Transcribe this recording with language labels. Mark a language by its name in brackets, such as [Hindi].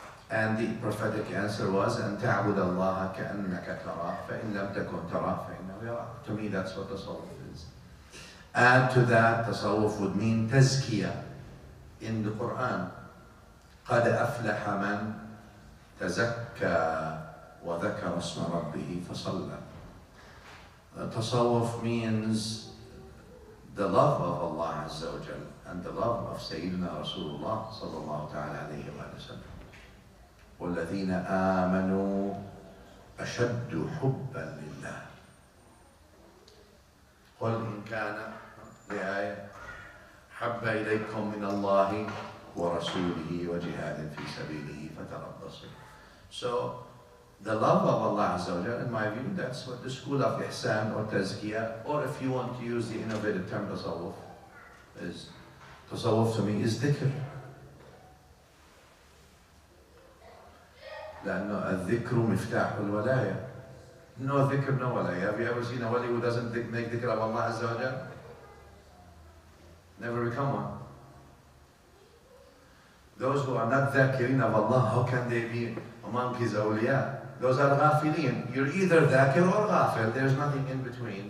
[English] And the prophetic answer was, [Arabic] أن تعبد الله كأنك تراه فإن لم تكن تراه فإنه يراك. [English] To me, that's what Tasawwuf is. Add to that, Tasawwuf would mean tazkiyah. In the Quran, [Arabic] قد أفلح من تزكى وذكر اسم ربه فصلى. [English] Tasawwuf means the love of Allah Azza wa Jal and the love of Sayyidina Rasulullah sallallahu ta'ala alayhi wa sallam. [Arabic] وَالَّذِينَ آمَنُوا أَشَدُّ حُبًّا لِلَّهِ قُلْ إِنْ كَانَ لآية حَبَّ إِلَيْكُمْ مِنَ اللَّهِ وَرَسُولِهِ وَجِهَادٍ فِي سَبِيلِهِ فَتَرَبَّصُوا. [English] So, the love of Allah Azza wa Jal, in my view, that's what the school of Ihsan or Tazkiyah, or if you want to use the innovative term Tasawwuf, is. Tasawwuf to me is dhikr. [Arabic] لأنه الذكر مفتاح الولاية. [English] No dhikr, no walaya. Have you ever seen a wali who doesn't make dhikr of Allah Azza wa Jal? Never become one. Those who are not dhakirin of Allah, how can they be among His awliya? Those are ghafilin. You're either dhakir or ghafil. There's nothing in between.